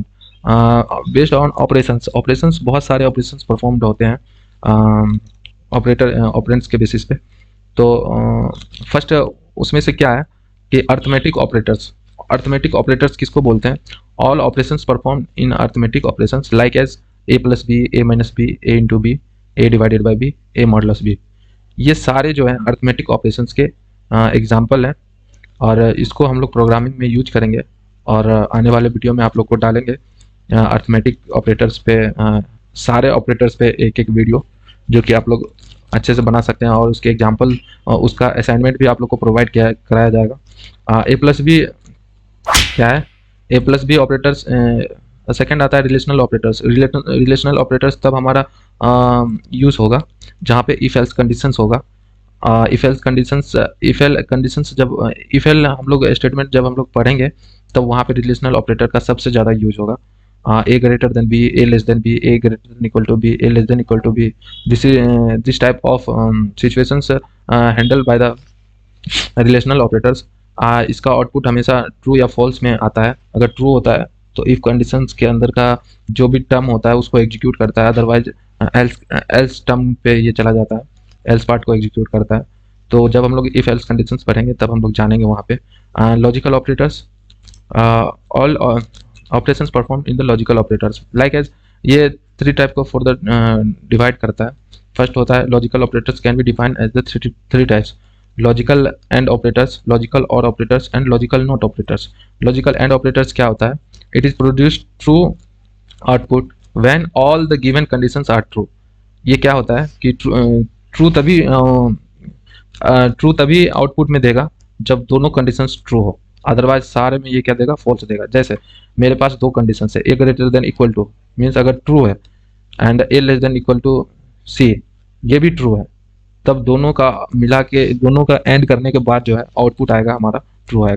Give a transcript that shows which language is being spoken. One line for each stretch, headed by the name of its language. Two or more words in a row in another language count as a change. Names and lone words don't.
English: based on operations
Hindi: बहुत सारे
English: operations performed
Hindi: होते हैं ऑपरेंड्स के बेसिस पे। तो फर्स्ट उसमें से क्या है कि
English: arithmetic operators
Hindi: किसको बोलते हैं,
English: all operations perform in arithmetic operations like as a+b, a-b, a×b, a/b,
Hindi: a/b। ये सारे जो है
English: arithmetic operations
Hindi: के एग्जाम्पल हैं, और इसको हम लोग प्रोग्रामिंग में यूज करेंगे, और आने वाले वीडियो में आप लोग को डालेंगे
English: arithmetic operators
Hindi: पे, सारे ऑपरेटर्स पे एक एक वीडियो, जो कि आप लोग अच्छे से बना सकते हैं, और उसके एग्जाम्पल, उसका असाइनमेंट भी आप लोग को प्रोवाइड कराया जाएगा। a+b क्या है, a+b ऑपरेटर्स। सेकेंड आता है
English: relational operators. relational operators
Hindi: तब हमारा यूज होगा जहाँ पे
English: if else conditions
Hindi: होगा।
English: if el conditions
Hindi: जब
English: if el
Hindi: हम लोग स्टेटमेंट जब हम लोग पढ़ेंगे, तब वहाँ पे
English: relational operator
Hindi: का सबसे ज़्यादा यूज होगा।
English: a greater than b, a less than b, a greater than equal to b, a less than equal to b, this type of situations handled by the relational operators.
Hindi: इसका आउटपुट हमेशा ट्रू या फॉल्स में आता है। अगर ट्रू होता है तो
English: if conditions
Hindi: के अंदर का जो भी टर्म होता है उसको एग्जीक्यूट करता है, अदरवाइज
English: else term
Hindi: पे ये चला जाता है,
English: else part
Hindi: को एग्जीक्यूट करता है। तो जब हम लोग
English: if else conditions
Hindi: पढ़ेंगे तब हम लोग जानेंगे वहाँ पे।
English: logical operators, all operations perform in the logical operators like as,
Hindi: ये 3 टाइप को
English: for the divide
Hindi: करता है। फर्स्ट होता है
English: logical operators can be defined as the 3 types, logical and operators, logical or operators, and logical not operators. logical and operators
Hindi: क्या होता है,
English: it is produced true output when all the given conditions are true.
Hindi: ये क्या होता है कि ट्रू तभी आउटपुट में देगा जब दोनों कंडीशंस ट्रू हो, अदरवाइज सारे में ये क्या देगा, फॉल्स देगा। जैसे मेरे पास 2 कंडीशंस है,
English: a greater than equal to
Hindi: मीन्स अगर ट्रू है, एंड
English: a less than equal to c,
Hindi: ये भी ट्रू है, तब दोनों का मिला के, दोनों का एंड करने के बाद जो है आउटपुट आएगा हमारा ट्रू आएगा।